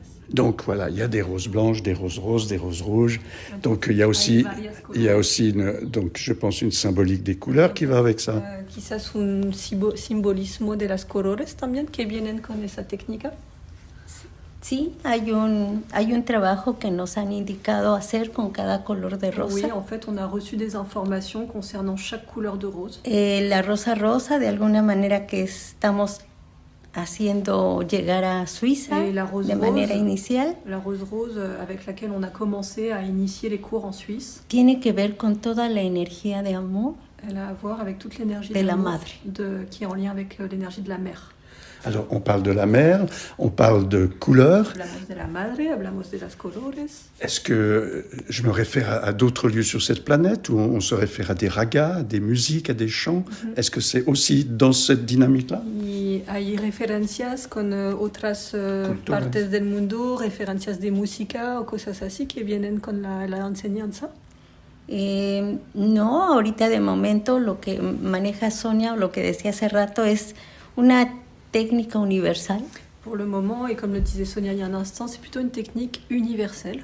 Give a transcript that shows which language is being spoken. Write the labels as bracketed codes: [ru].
[fr] Donc voilà, il y a des roses blanches, des roses roses, des roses rouges. Donc il y a aussi donc je pense une symbolique des couleurs qui va avec ça. [es] Quizás un simbolismo de las colores también que vienen con esa técnica. Sí, hay un trabajo que nos han indicado hacer con cada color de rosa. [fr] Oui, en fait, on a reçu des informations concernant chaque couleur de rose. [es] La rosa rosa, de alguna manera que estamos haciendo llegar a Suiza de manera inicial. [fr] La rose rose avec laquelle on a commencé à initier les cours en Suisse. [es] Tiene que ver con toda la energía de amor. [fr] Elle a à voir avec toute l'énergie [es] de la madre, [fr] qui est en lien avec l'énergie de la mère. Alors, on parle de la mer, on parle de couleurs. [es] Hablamos de la madre, hablamos de las colores. [fr] Est-ce que je me réfère à d'autres lieux sur cette planète ou on se réfère à des ragas, à des musiques, à des chants? Est-ce que c'est aussi dans cette dynamique-là? [es] Y hay referencias con otras partes del mundo, referencias de música o cosas así que vienen con la enseñanza. No, ahorita de momento lo que maneja Sonia o lo que decía hace rato es una técnica universal. [fr] Pour le moment, et comme le disait Sonia il y a un instant, c'est plutôt une technique universelle.